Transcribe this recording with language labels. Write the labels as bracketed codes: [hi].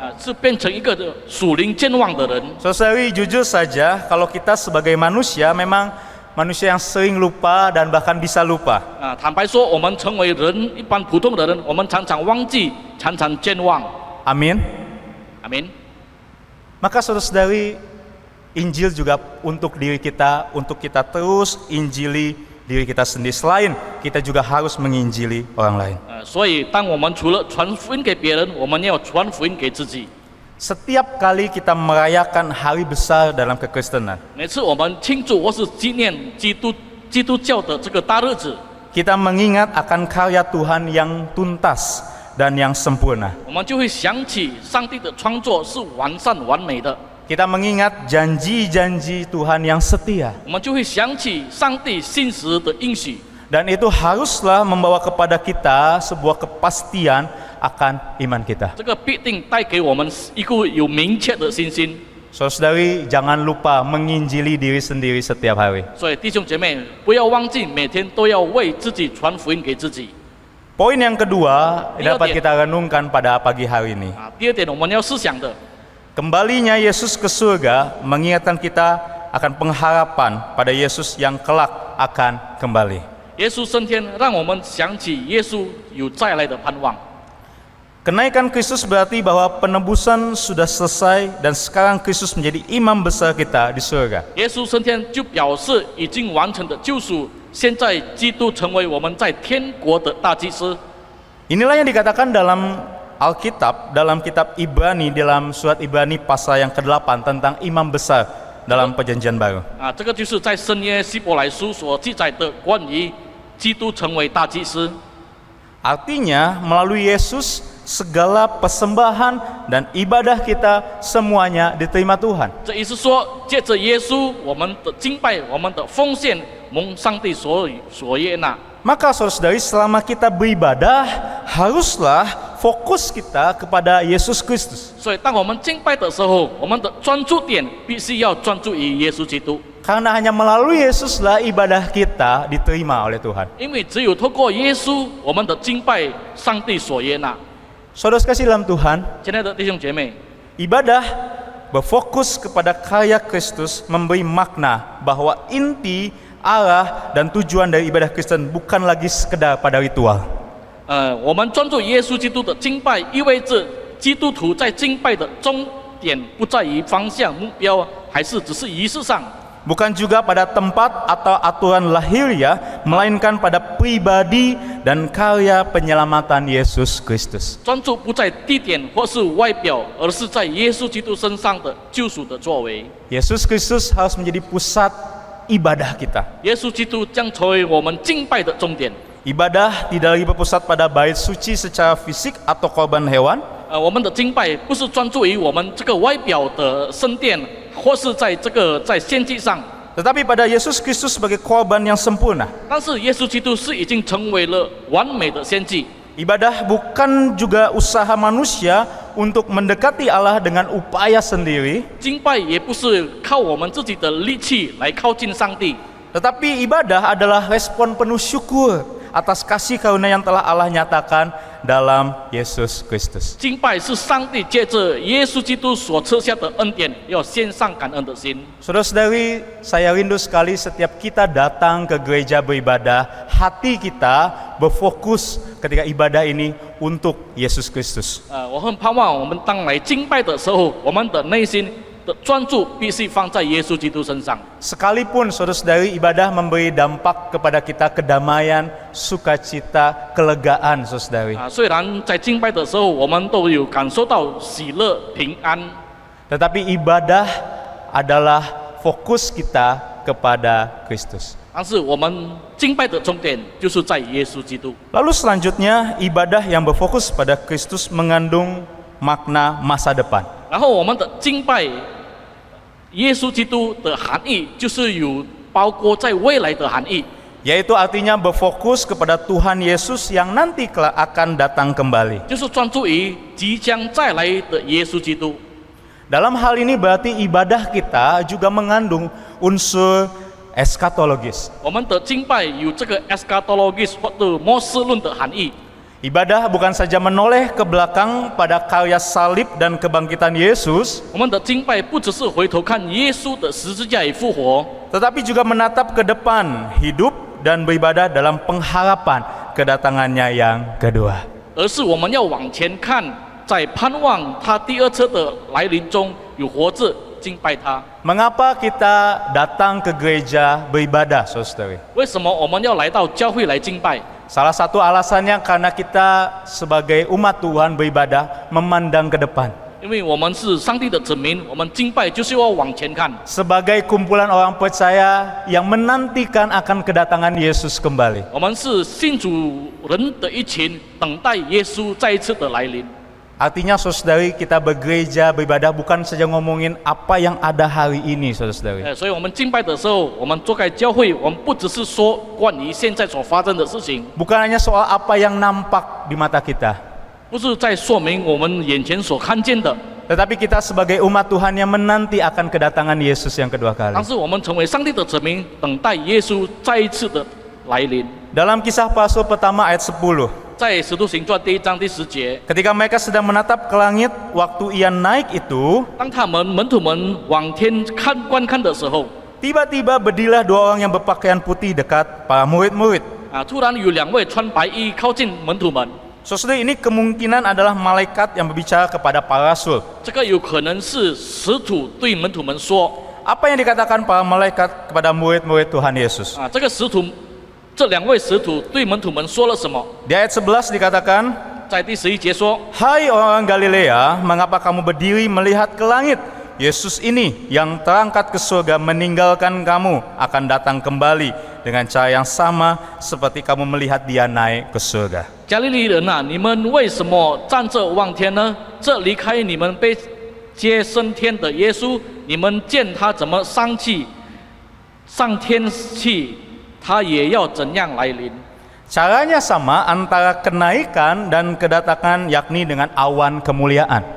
[zh] 是变成一个属灵健忘的人。 [id] Saudari, jujur saja, kalau kita sebagai manusia memang manusia yang sering lupa dan bahkan bisa lupa. [zh] 坦白说，我们成为人一般普通的人，我们常常忘记，常常健忘。 [id] Amin. [zh] 阿明。 [id] Maka saudara-saudari, Injil juga untuk diri kita, untuk kita terus injili diri kita sendiri. Selain kita juga harus menginjili orang lain. [zh] 所以，当我们除了传福音给别人，我们要传福音给自己。 [id] Setiap kali kita merayakan hari besar dalam kekristenan, [zh] 每次我们庆祝或是纪念基督教的这个大日子， [id] kita mengingat akan karya Tuhan yang tuntas dan yang sempurna. [zh] 我们就会想起上帝的创作是完善完美的， [id] Kita mengingat janji-janji Tuhan yang setia. [zh] 我们就会想起上帝信实的应许。 [id] Dan itu haruslah membawa kepada kita sebuah kepastian akan iman kita. [zh] 这个必定带给我们一个有明确的信心。 [id] Saudari, jangan lupa menginjili diri sendiri setiap hari. [zh] 所以弟兄姐妹，不要忘记每天都要为自己传福音给自己。 [id] Poin yang kedua dapat Iya, kita renungkan pada pagi hari ini. [zh] 第二点，我们要思想的， [id] Kembalinya Yesus ke surga mengingatkan kita akan pengharapan pada Yesus yang kelak akan kembali. [zh] 耶稣升天，让我们想起耶稣有再来的盼望。 [id] Kenaikan Kristus berarti bahwa penebusan sudah selesai dan sekarang Kristus menjadi imam besar kita di surga. [zh] 耶稣升天就表示已经完成的救赎，现在基督成为我们在天国的大祭司。 [id] Inilah yang dikatakan dalam Alkitab, dalam kitab Ibrani, dalam surat Ibrani pasal yang ke-8 tentang imam besar dalam perjanjian baru. [zh] 这个就是在圣约希伯来书所记载的关于基督成为大祭司。 [id] Artinya melalui Yesus segala persembahan dan ibadah kita semuanya diterima Tuhan. [zh] 这意思说，借着耶稣，我们的敬拜、我们的奉献，蒙上帝所悦纳。 [id] Maka saudara-saudari, selama kita beribadah, haruslah fokus kita kepada Yesus Kristus. [zh] 所以，当我们敬拜的时候，我们的专注点必须要专注于耶稣基督， [id] Karena hanya melalui Yesuslah ibadah kita diterima oleh Tuhan. [zh] 因为只有透过耶稣，我们的敬拜上帝所悦纳。 [id] Saudara sekasih dalam Tuhan, [zh] 亲爱的弟兄姐妹， [id] ibadah berfokus kepada karya Kristus memberi makna bahwa inti, arah, dan tujuan dari ibadah Kristen bukan lagi sekedar pada ritual. [zh] 我们专注耶稣基督的敬拜，意味着基督徒在敬拜的终点不在于方向、目标，还是只是仪式上。 [id] Bukan juga pada tempat atau aturan lahiriah, melainkan pada pribadi dan karya penyelamatan Yesus Kristus. [zh] 专注不在地点或是外表，而是在耶稣基督身上的救赎的作为。 [id] Yesus Kristus harus menjadi pusat ibadah kita. [zh] 耶稣基督将成为我们敬拜的终点。 [id] Ibadah tidak lagi berpusat pada bait suci secara fisik atau korban hewan, [zh] 我们的敬拜不是专注于我们这个外表的圣殿，或是在献祭上， [id] tetapi pada Yesus Kristus sebagai korban yang sempurna. [zh] 但是耶稣基督是已经成为了完美的献祭。 [id] Ibadah bukan juga usaha manusia untuk mendekati Allah dengan upaya sendiri, [zh] 敬拜也不是靠我们自己的力气来靠近上帝， [id] tetapi ibadah adalah respon penuh syukur atas kasih karunia yang telah Allah nyatakan dalam Yesus Kristus. [zh] 敬拜是上帝借着耶稣基督所赐下的恩典，要献上感恩的心。 [id] Saudara-saudari, saya rindu sekali setiap kita datang ke gereja beribadah, hati kita berfokus ketika ibadah ini untuk Yesus Kristus. [zh] 我很盼望我们当来敬拜的时候，我们的内心的专注必须放在耶稣基督身上。 [id] Sekalipun saudara-saudari ibadah memberi dampak kepada kita kedamaian, sukacita, kelegaan, saudari. [zh] 虽然在敬拜的时候，我们都有感受到喜乐、平安， [id] Tetapi ibadah adalah fokus kita kepada Kristus. [zh] 但是我们敬拜的重点就是在耶稣基督。 [id] Lalu selanjutnya, ibadah yang berfokus pada Kristus mengandung makna masa depan. [zh] 然后我们的敬拜耶稣基督的含义，就是有包括在未来的含义， [id] Yaitu artinya berfokus kepada Tuhan Yesus yang nanti kelak akan datang kembali. [zh] 就是专注于即将再来的耶稣基督。 [id] Dalam hal ini berarti ibadah kita juga mengandung unsur eskatologis. [zh] 我们的敬拜有这个 eschatologis 或者末世论的含义。 [id] Ibadah bukan saja menoleh ke belakang pada karya salib dan kebangkitan Yesus, [zh] 我们的敬拜不只是回头看耶稣的十字架与复活， [id] tetapi juga menatap ke depan, hidup dan beribadah dalam pengharapan kedatangannya yang kedua. [zh] 而是我们要往前看，在盼望他第二次的来临中有活着敬拜他。 [id] Mengapa kita datang ke gereja beribadah, saudara? [zh] 为什么我们要来到教会来敬拜？ [id] Salah satu alasannya karena kita sebagai umat Tuhan beribadah memandang ke depan. [zh] 因为我们是上帝的子民，我们敬拜就是要往前看。 [id] Sebagai kumpulan orang percaya yang menantikan akan kedatangan Yesus kembali. [zh] 我们是信主人的一群，等待耶稣再一次的来临。 [id] Artinya saudari, kita bergereja beribadah bukan saja ngomongin apa yang ada hari ini, saudari. [zh] 所以我们敬拜的时候，我们坐在教会，我们不只是说关于现在所发生的事情， [id] Bukan hanya soal apa yang nampak di mata kita, [zh] 不是在说明我们眼前所看见的， [id] tetapi kita sebagai umat Tuhan yang menanti akan kedatangan Yesus yang kedua kali. [zh] 但是我们成为上帝的子民，等待耶稣再一次的来临。 [id] Dalam Kisah Para Rasul pertama ayat 10, [zh] 在《使徒行传》第1章第10节， [id] ketika mereka sedang menatap ke langit, waktu ia naik itu, [zh] 当他们门徒们往天观看的时候， [id] tiba-tiba berdirilah dua orang yang berpakaian putih dekat para murid-murid. [zh] 突然有2位穿白衣靠近门徒们， [id] Saudara, ini kemungkinan adalah malaikat yang berbicara kepada para rasul. [zh] 这个有可能是使徒对门徒们说， [id] Apa yang dikatakan para malaikat kepada murid-murid Tuhan Yesus? [zh] 这个使徒，这2位使徒对门徒们说了什么？ [id] Di ayat 11 dikatakan, [zh] 在第11节说， [id] Hai orang Galilea, mengapa kamu berdiri melihat ke langit? Yesus ini yang terangkat ke surga meninggalkan kamu akan datang kembali dengan cara yang sama seperti kamu melihat dia naik ke surga. [zh] 加利利人啊，你们为什么站着望天呢？这离开你们被接升天的耶稣，你们见他怎么上天去，他也要怎样来临。 [id] Caranya sama antara kenaikan dan kedatangan, yakni dengan awan kemuliaan.